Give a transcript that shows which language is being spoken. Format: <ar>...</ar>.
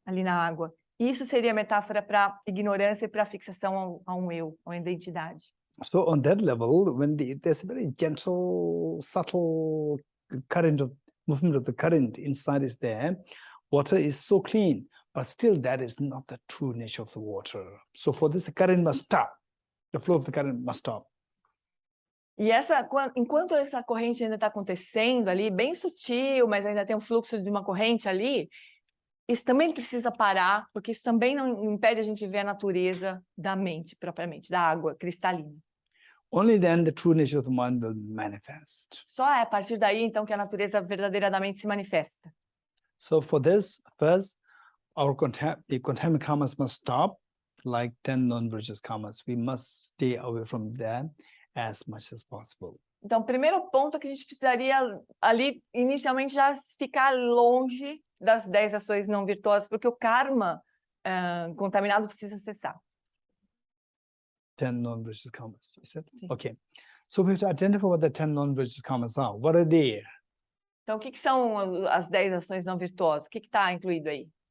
<pt>Ali na água. Isso seria a metáfora para ignorância e para fixação a um eu, a uma identidade.</pt> <en>So on that level, when there's a very gentle, subtle current of movement of the current inside is there, water is so clean, but still that is not the true nature of the water. So for this, the current must stop. The flow of the current must stop.</en> <pt>E enquanto essa corrente ainda está acontecendo ali, bem sutil, mas ainda tem um fluxo de uma corrente ali, isso também precisa parar, porque isso também não impede a gente ver a natureza da mente, propriamente, da água cristalina.</pt> <en>Only then the true nature of the mind will manifest.</en> <pt>Só é a partir daí, então, que a natureza verdadeiramente se manifesta.</pt> <en>So for this, first, the contaminant karmas must stop, like 10 non-virtuous karmas. We must stay away from them as much as possible.</en> <pt>Então, o primeiro ponto é que a gente precisaria ali, inicialmente, já ficar longe das 10 ações não virtuosas, porque o karma contaminado precisa cessar.</pt> <en>10 non-virtuous karmas, you said?</en> <pt>Sim.</pt> <en>Okay. So we have to identify what the 10 non-virtuous karmas are. What are they?</en> <pt>Então, o que são as 10 ações não virtuosas? O que está incluído aí?</pt>